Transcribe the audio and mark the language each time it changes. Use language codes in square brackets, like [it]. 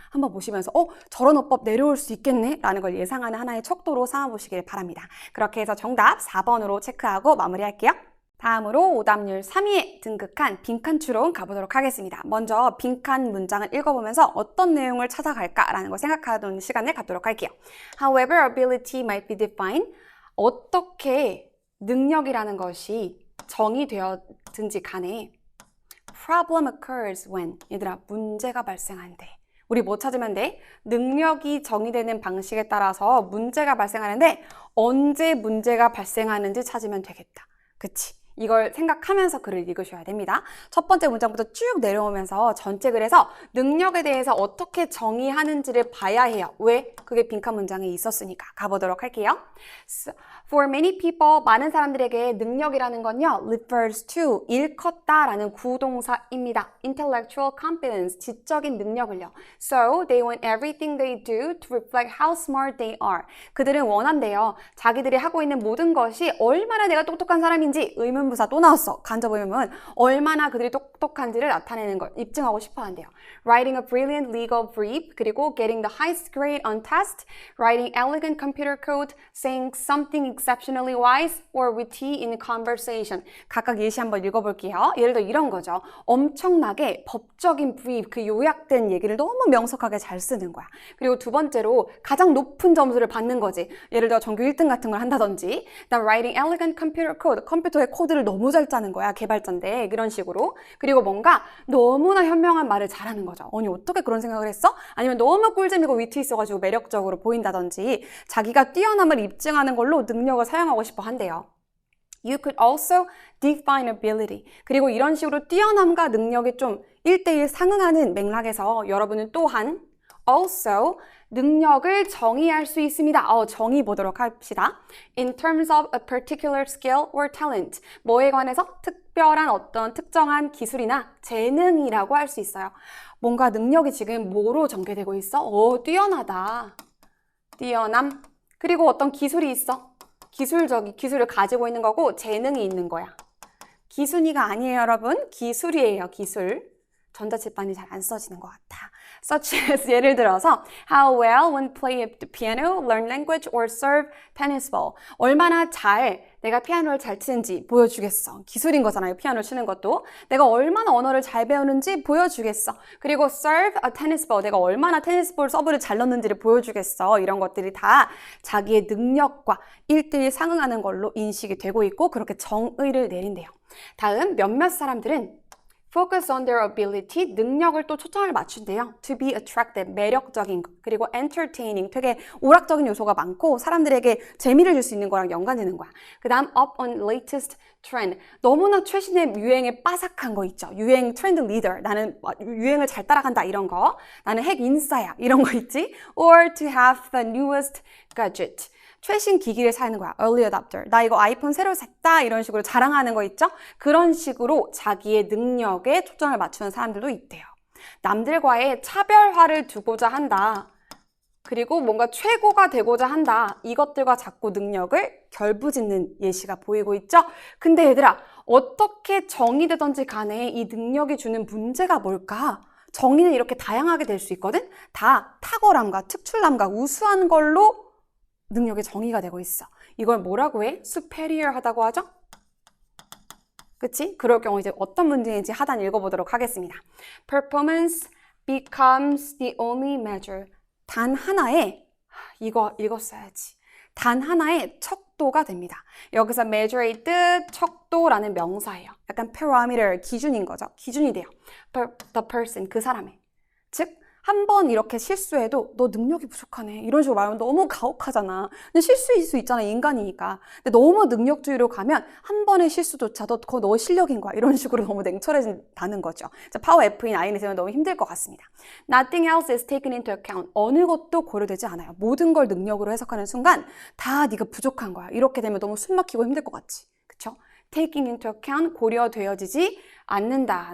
[ko] 한번 보시면서 저런 어법 내려올 수 있겠네 라는 걸 예상하는 하나의 척도로 삼아보시길 바랍니다. 그렇게 해서 정답 4번으로 체크하고 마무리할게요. 다음으로 오답률 3위에 등극한 빈칸 추론 가보도록 하겠습니다. 먼저 빈칸 문장을 읽어보면서 어떤 내용을 찾아갈까라는 걸 생각하는 시간을 갖도록 할게요. [en] However, ability might be defined. [ko] 어떻게 능력이라는 것이 정의되었든지 간에 [en] problem occurs when. [ko] 얘들아, 문제가 발생한대. 우리 뭐 찾으면 돼? 능력이 정의되는 방식에 따라서 문제가 발생하는데 언제 문제가 발생하는지 찾으면 되겠다. 그치? 이걸 생각하면서 글을 읽으셔야 됩니다. 첫 번째 문장부터 쭉 내려오면서 전체 글에서 능력에 대해서 어떻게 정의하는지를 봐야 해요. 왜? 그게 빈칸 문장에 있었으니까. 가보도록 할게요. [en] For many people, [ko] 많은 사람들에게 능력이라는 건요, [en] refers to, [ko] 일컫다라는 구동사입니다. [en] Intellectual competence, [ko] 지적인 능력을요. [en] So, they want everything they do to reflect how smart they are. [ko] 그들은 원한대요. 자기들이 하고 있는 모든 것이 얼마나 내가 똑똑한 사람인지 의문부사 또 나왔어. 간접 의문문. 얼마나 그들이 똑똑한지를 나타내는 걸 입증하고 싶어 한대요. [en] Writing a brilliant legal brief, 그리고 getting the highest grade on test, writing elegant computer code, saying something exceptionally wise or witty in conversation. [ko] 각각 예시 한번 읽어볼게요. 예를 들어 이런 거죠. 엄청나게 법적인 brief, 그 요약된 얘기를 너무 명석하게 잘 쓰는 거야. 그리고 두 번째로 가장 높은 점수를 받는 거지. 예를 들어 전교 1등 같은 걸 한다든지. 그다음 [en] writing elegant computer code, [ko] 컴퓨터의 코드를 너무 잘 짜는 거야. 개발자인데 이런 식으로. 그리고 뭔가 너무나 현명한 말을 잘하는 거죠. 아니 어떻게 그런 생각을 했어? 아니면 너무 꿀잼이고 위트 있어가지고 매력적으로 보인다든지 자기가 뛰어남을 입증하는 걸로 능력을 사용하고 싶어 한대요. [en] You could also define ability. [ko] 그리고 이런 식으로 뛰어남과 능력이 좀 1대1 상응하는 맥락에서 여러분은 또한 Also, 능력을 정의할 수 있습니다. 정의 보도록 합시다. [en] In terms of a particular skill or talent. [ko] 뭐에 관해서 특별한 어떤 특정한 기술이나 재능이라고 할 수 있어요. 뭔가 능력이 지금 뭐로 전개되고 있어? 뛰어나다. 뛰어남. 그리고 어떤 기술이 있어. 기술을 가지고 있는 거고 재능이 있는 거야. 기순이가 아니에요, 여러분. 기술이에요, 기술. 전자칠판이 잘 안 써지는 것 같아. [en] Such as [ko] 예를 들어서 [en] how well when play the piano, learn language, or serve tennis ball. [ko] 얼마나 잘 내가 피아노를 잘 치는지 보여주겠어. 기술인 거잖아요, 피아노 치는 것도. 내가 얼마나 언어를 잘 배우는지 보여주겠어. [en] 그리고 serve a tennis ball. [ko] 내가 얼마나 테니스볼 서브를 잘 넣는지를 보여주겠어. 이런 것들이 다 자기의 능력과 1:1 상응하는 걸로 인식이 되고 있고 그렇게 정의를 내린대요. 다음 몇몇 사람들은 [en] focus on their ability, [ko] 능력을 또 초점을 맞춘대요. [en] to be attractive, [ko] 매력적인 것. 그리고 entertaining, 되게 오락적인 요소가 많고 사람들에게 재미를 줄 수 있는 거랑 연관되는 거야. 그 다음 [en] up on latest trend, [ko] 너무나 최신의 유행에 빠삭한 거 있죠. 유행 트렌드 리더, 나는 유행을 잘 따라간다 이런 거. 나는 핵 인싸야 이런 거 있지. [en] or to have the newest gadget. [ko] 최신 기기를 사는 거야. early adopter. 나 이거 아이폰 새로 샀다. 이런 식으로 자랑하는 거 있죠? 그런 식으로 자기의 능력에 초점을 맞추는 사람들도 있대요. 남들과의 차별화를 두고자 한다. 그리고 뭔가 최고가 되고자 한다. 이것들과 자꾸 능력을 결부짓는 예시가 보이고 있죠? 근데 얘들아, 어떻게 정의되든지 간에 이 능력이 주는 문제가 뭘까? 정의는 이렇게 다양하게 될 수 있거든? 다 탁월함과 특출남과 우수한 걸로 능력의 정의가 되고 있어. 이걸 뭐라고 해? superior 하다고 하죠? 그치? 그럴 경우 이제 어떤 문제인지 하단 읽어보도록 하겠습니다. [en] Performance becomes the only measure. [ko] 단 하나의, 이거 읽었어야지. 단 하나의 척도가 됩니다. 여기서 measure의 뜻, 척도라는 명사예요. 약간 parameter, 기준인 거죠. 기준이 돼요. The person, 그 사람의. 즉, 한 번 이렇게 실수해도 너 능력이 부족하네 이런 식으로 말하면 너무 가혹하잖아. 근데 실수일 수 있잖아, 인간이니까. 근데 너무 능력주의로 가면 한 번의 실수조차도 그거 너 실력인 거야 이런 식으로 너무 냉철해진다는 거죠. 파워 F인 INS는 너무 힘들 것 같습니다. [en] Nothing else is taken into account. [ko] 어느 것도 고려되지 않아요. 모든 걸 능력으로 해석하는 순간 다 네가 부족한 거야. 이렇게 되면 너무 숨 막히고 힘들 것 같지, 그쵸? [en] Taking into account, [ko] 고려되어지지 않는다.